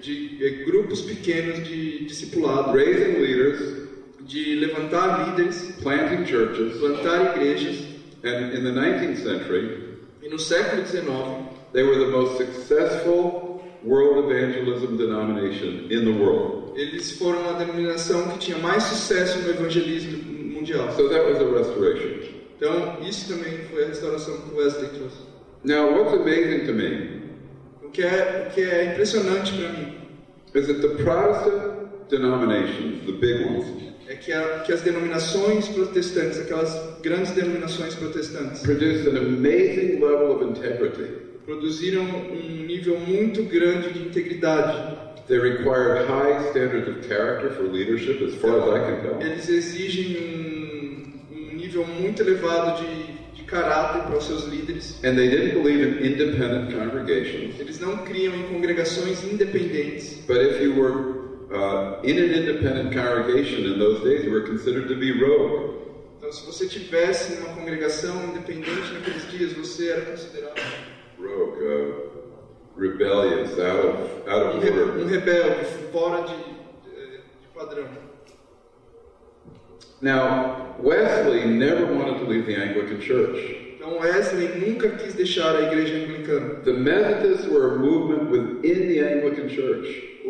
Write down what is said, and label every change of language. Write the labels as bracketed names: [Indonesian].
[Portuguese] de grupos pequenos de discipulado, [English] raising leaders, [Portuguese] de levantar líderes, [English] planting churches, [Portuguese] plantar igrejas. [English] and in the 19th century, [Portuguese] E no século XIX, [English] they were the most successful world evangelism denomination in the world. [Portuguese] eles foram a denominação que tinha mais sucesso no evangelismo mundial. [English] So that was a restoration. [Portuguese] Então, isso também foi a restauração que Wesley trouxe. [English] Now, what's amazing to me [Portuguese] O que é impressionante para mim [English] is that the Protestant denominations, the big ones, [Portuguese] é que as denominações protestantes, aquelas grandes denominações protestantes, [English] produced an amazing level of integrity. [Portuguese] produziram um nível muito grande de integridade. [English] They required high standards of character for leadership, as far as I can tell. [Portuguese] Eles exigem um nível muito elevado de caráter para os seus líderes. [English] And they didn't believe in independent congregations. [Portuguese] Eles não criam em congregações independentes. [English] But if you were in an independent congregation in those days, you were considered to be rogue. [Portuguese] Então, se você tivesse numa congregação independente naqueles dias, você era considerado [English] Rogue, rebellious, out of order. [Portuguese] rebelde, fora de padrão. [English] Now, Wesley never wanted to leave the Anglican Church. [Portuguese] Então Wesley nunca quis deixar a igreja anglicana. [English] The Methodists were a movement within the Anglican Church.